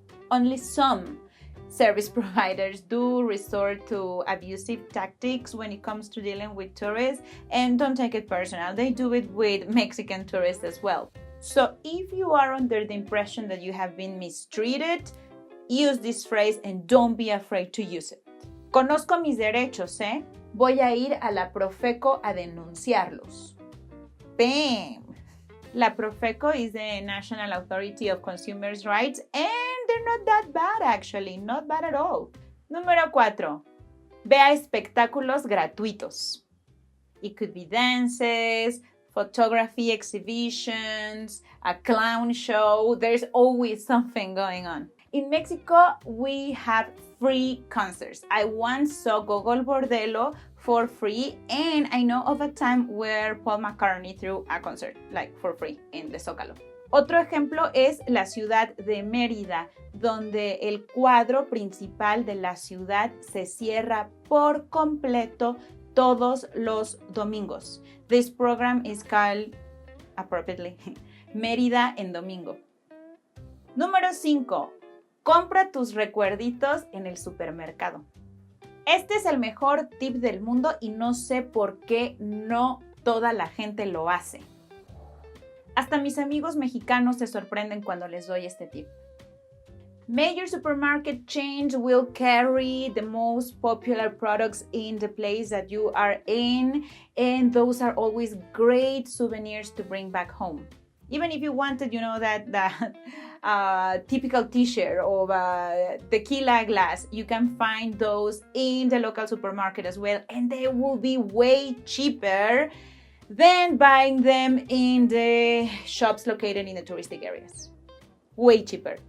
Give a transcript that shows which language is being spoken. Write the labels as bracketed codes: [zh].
[en] Only some service providers do resort to abusive tactics when it comes to dealing with tourists, and don't take it personal. They do it with Mexican tourists as well. So if you are under the impression that you have been mistreated, use this phrase and don't be afraid to use it. [es] Conozco mis derechos, ¿eh? Voy a ir a la Profeco a denunciarlos. Bam! [en] La Profeco is the National Authority of Consumers' Rights, and they're not that bad actually, not bad at all. [es] Número 4. Ve a espectáculos gratuitos. [en] It could be dances, photography exhibitions, a clown show. There's always something going on. In Mexico, we have free concerts. I once saw Gogol Bordello for free, and I know of a time where Paul McCartney threw a concert, like for free, in the Zócalo. [es] Otro ejemplo es la ciudad de Mérida, donde el cuadro principal de la ciudad se cierra por completo todos los domingos. [en] This program is called, appropriately, Mérida en Domingo. [es] Número 5. Compra tus recuerditos en el supermercado. Este es el mejor tip del mundo y no sé por qué no toda la gente lo hace. Hasta mis amigos mexicanos se sorprenden cuando les doy este tip. [en] Major supermarket chains will carry the most popular products in the place that you are in, and those are always great souvenirs to bring back home. Even if you wanted, that typical t-shirt or tequila glass, you can find those in the local supermarket as well, and they will be way cheaper than buying them in the shops located in the touristic areas. Way cheaper.